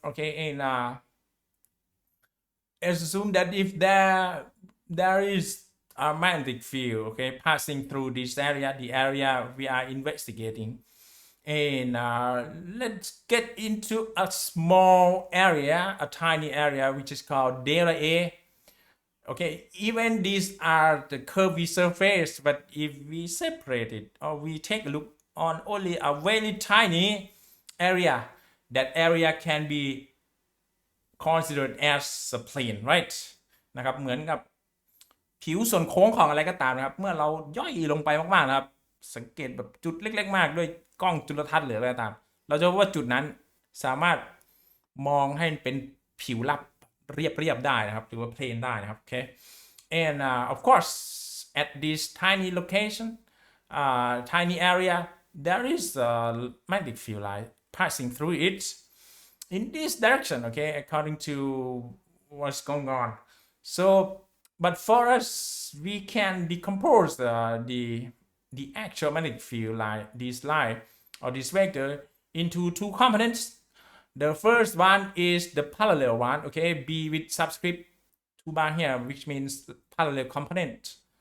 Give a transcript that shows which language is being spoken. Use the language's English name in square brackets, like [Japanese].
[English] Okay, and assume that if there is a magnetic field, okay, passing through this area, the area we are investigating, and let's get into a small area, a tiny area, which is called delta A. Okay, even these are the curvy surface, but if we separate it or we take a look on only a very tiny area, that area can be considered as a plane, right? [Thai] นะครับเหมือนกับผิวส่วนโค้งของอะไรก็ตามนะครับเมื่อเราย่อยลงไปมากๆนะครับสังเกตแบบจุดเล็กๆมากด้วยกล้องจุลทรรศน์หรืออะไรก็ตามเราจะพบว่าจุดนั้นสามารถมองให้เป็นผิวลับเรียบได้นะครับหรือว่าเพลนได้นะครับ [English] okay and of course at this tiny location tiny area there is a magnetic field line passing through it in this direction, okay, according to what's going on. So but for us we can decompose the actual magnetic field line, this line or this vector, into two components. The first one is the parallel one, okay, B with subscript 2 bar here, which means parallel component.